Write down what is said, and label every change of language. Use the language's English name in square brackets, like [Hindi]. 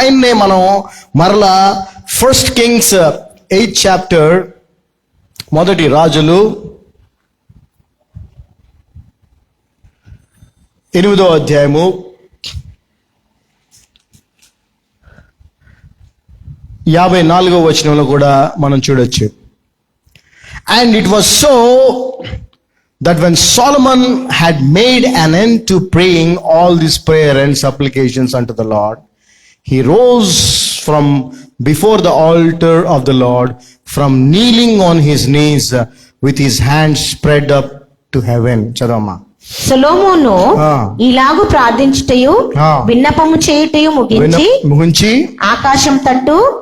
[Telugu] ఆయన్నే మనం మరలా [English] 1 Kings 8th chapter, [Telugu] మొదటి రాజులు 8వ అధ్యాయము 54వ వచనంలో కూడా మనం చూడొచ్చు. [English] And it was so that when Solomon had made an end to praying all this prayer and supplications unto the Lord, he rose from before the altar of the Lord, from kneeling on his knees with his hands spread up to heaven. [Telugu] చదవమ్మా. సొలొమోను ఇలాగు ప్రార్థించుటయు విన్నపము చేయుటయు ముగించి ఆకాశము తట్టు